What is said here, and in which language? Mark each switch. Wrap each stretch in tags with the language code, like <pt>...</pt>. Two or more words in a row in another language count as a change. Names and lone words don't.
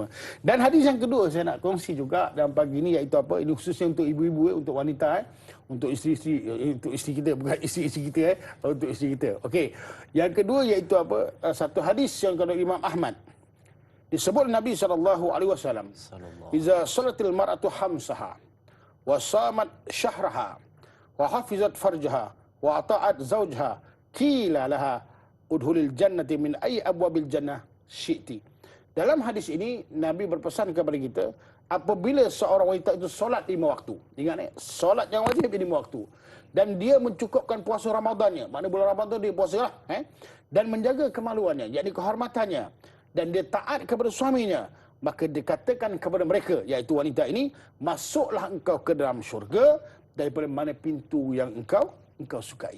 <ms>Dan hadis yang kedua saya nak kongsi juga dalam pagi ini, iaitu apa? Ini khususnya untuk ibu-ibu, untuk wanita, untuk isteri kita, bukan isteri kita, untuk isteri kita. Okey. Yang kedua iaitu apa? Satu hadis yang kata Imam Ahmad. Disebut Nabi SAW,</ms> <ar>"إذا صلت المرأة خمسها، وصامت شهرها، وحفظت فرجها، وأطاعت زوجها، قيل لها ادخلي الجنة من أي أبواب الجنة شئت."</ar> <ms>Dalam hadis ini, Nabi berpesan kepada kita, apabila seorang wanita itu solat 5 waktu. Ingat solat yang wajib 5 waktu. Dan dia mencukupkan puasa Ramadannya. Maknanya bulan Ramadan dia puasa lah. Dan menjaga kemaluannya, yakni kehormatannya. Dan dia taat kepada suaminya, maka dikatakan kepada mereka, iaitu wanita ini, masuklah engkau ke dalam syurga daripada mana pintu yang engkau sukai.</ms>